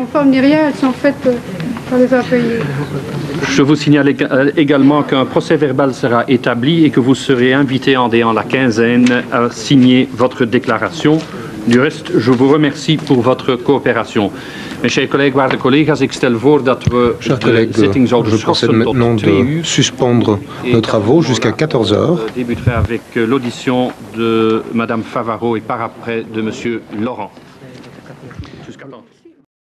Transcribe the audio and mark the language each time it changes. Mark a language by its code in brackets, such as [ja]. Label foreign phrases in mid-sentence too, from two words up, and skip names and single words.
[fr] conformes ni rien, elles sont faites par les impayés. Je vous signale également qu'un procès verbal sera établi et que vous serez invité en déant la quinzaine à signer votre déclaration. Du reste, je vous remercie pour votre coopération. Mes chers collègues, [nl] waarde collega's, ik stel voor dat we [fr] Chers [nl] de [fr] collègues, [nl] zitting zouden [fr] je procède [nl] schorsen tot [fr] maintenant [nl] 2 [fr] de [nl] uur. [fr] suspendre nos travaux jusqu'à 14 heures. On débuterait avec l'audition de Madame Favaro et par après de Monsieur Laurent. Jusqu'à quand ?